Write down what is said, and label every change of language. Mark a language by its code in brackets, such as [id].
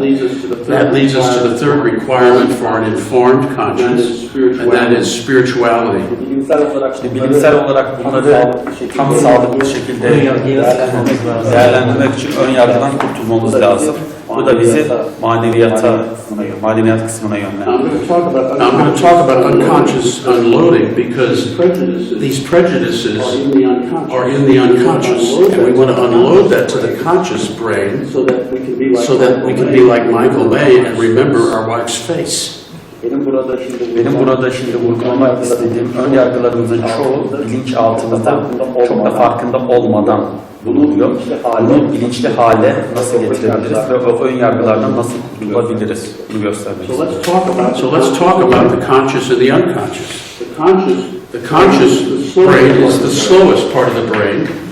[en] That leads us to the third requirement for an informed conscience, and that is spirituality. [tr] Bilimsel olarak bunları tam sağlıklı şekilde değerlendirmek için ön yargıdan kurtulmamız lazım. Bu da bizi maneviyat kısmına yönlendiriyor. [en] I'm going to talk about unconscious unloading, because these prejudices are in the unconscious, and we want to unload that to the conscious brain so that we can be like Michael May and remember our wife's face. [tr] Benim burada şimdi vurgulamak istediğim ön yargılarımızın çoğu bilinçaltımızda çok da farkında olmadan bulunuyor. Bunu bilinçli hale nasıl getirebiliriz ve o ön yargılardan nasıl kurtulabiliriz? Bunu göstermek istiyorum. [en] So let's talk about the conscious and the unconscious. The conscious brain is the slowest part of the brain.